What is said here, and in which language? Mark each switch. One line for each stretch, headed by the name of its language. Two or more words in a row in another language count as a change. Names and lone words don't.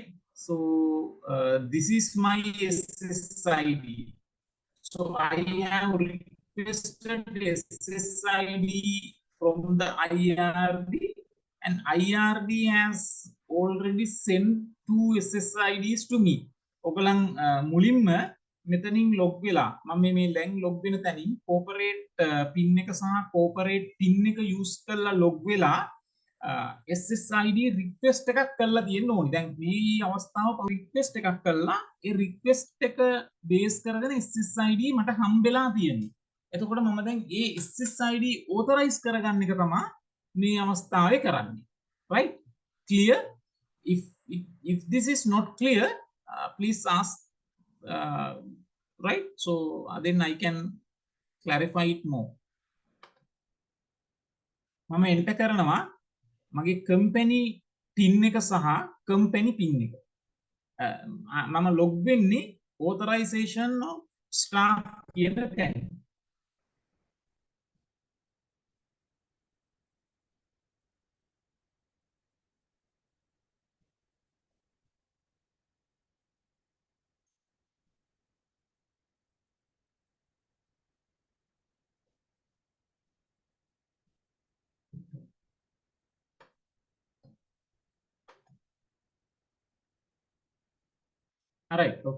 English: So this is my SSID. So I have requested SSID from the IRD, and IRD has already sent two SSIDs to me.
Sinhala: ඔගලන් මුලින්ම මෙතනින් ලොග් වෙලා මම මේ ලැන් ලොග් වෙන තැනින්
English: corporate PIN
Sinhala: එක සහ
English: corporate PIN
Sinhala: එක යූස් කරලා ලොග් වෙලා
English: SSID request
Sinhala: එකක් කරලා තියෙන්න ඕනි. දැන් මේ අවස්ථාව රික්වෙස්ට් එකක් කරලා ඒ රික්වෙස්ට් එක බේස් කරගෙන SSID මට හම්බෙලා තියෙන්නේ. එතකොට මම දැන් ඒ
English: SSID authorise
Sinhala: කරගන්න එක තමයි මේ අවස්ථාවේ කරන්නේ.
English: Right? Clear? If this is not clear, please ask, right? So then I can clarify it more.
Sinhala: මම එන්ටර් කරනවා මගේ
English: company PIN
Sinhala: එක සහ
English: company PIN
Sinhala: එක. මම ලොග් වෙන්නේ
English: authorization of staff
Sinhala: කියන තැන.
English: All right, okay.